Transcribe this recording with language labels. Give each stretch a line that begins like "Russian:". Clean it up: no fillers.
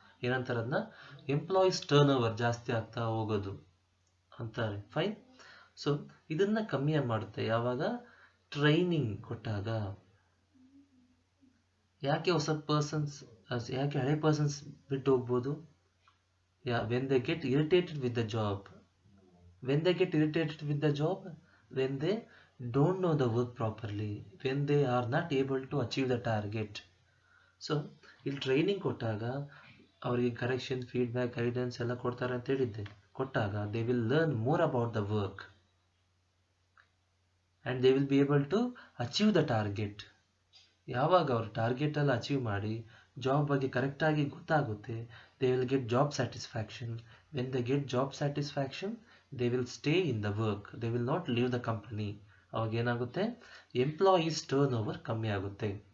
Kannada: ಏನಂತಾರೆ ಅದನ್ನ, employees turn over ಜಾಸ್ತಿ ಆಗ್ತಾ ಹೋಗೋದು ಅಂತಾರೆ. ಫೈನ್. ಸೊ ಇದನ್ನ ಕಮ್ಮಿ ಮಾಡುತ್ತೆ ಯಾವಾಗ, ಟ್ರೈನಿಂಗ್ ಕೊಟ್ಟಾಗ. ಯಾಕೆ ಹೊಸ ಪರ್ಸನ್ಸ್, ಯಾಕೆ ಹಳೆ ಪರ್ಸನ್ಸ್ ಬಿಟ್ಟು ಹೋಗ್ಬೋದು?
English: When they get irritated with the job. When they get irritated with the job, when they don't know the work properly, when they are not able to achieve the target.
Kannada: So ಇಲ್ಲಿ training ಕೊಟ್ಟಾಗ ಅವರಿಗೆ correction, feedback, guidance ಎಲ್ಲ ಕೊಡ್ತಾರೆ ಅಂತ ಹೇಳಿದ್ದೆ. ಕೊಟ್ಟಾಗ
English: they will learn more about the work and they will be able to achieve the target.
Kannada: ಯಾವಾಗ ಅವರು ಟಾರ್ಗೆಟ್ ಎಲ್ಲ ಅಚೀವ್ ಮಾಡಿ ಜಾಬ್ ಬಗ್ಗೆ ಕರೆಕ್ಟಾಗಿ ಗೊತ್ತಾಗುತ್ತೆ,
English: they will get job satisfaction. When they get job satisfaction, they will stay in the work, they will not leave the company.
Kannada: ಅವಾಗ ಏನಾಗುತ್ತೆ, employees turn over ಕಮ್ಮಿ ಆಗುತ್ತೆ.